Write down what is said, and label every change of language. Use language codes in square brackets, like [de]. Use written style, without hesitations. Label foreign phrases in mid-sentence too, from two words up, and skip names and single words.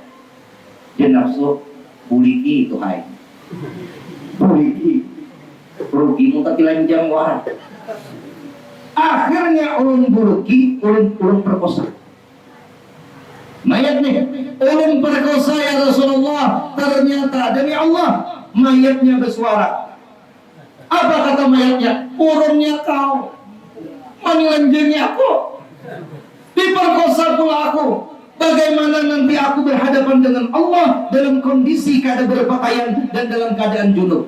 [bjn] Dia nafsu buliki itu hai. Buliki. Rugi muka tilanjang wah. Akhirnya ulun buliki, ulun perkosa. Mayat nih, ulun perkosa [ar] يا رسول الله. [id] Ternyata demi Allah, mayatnya bersuara. Apa kata mayatnya? [bjn] Urungnya kau, manilanjangnya aku, diperkosa pula aku. [id] Bagaimana nanti aku berhadapan dengan Allah dalam kondisi keadaan berpakaian dan dalam keadaan junub?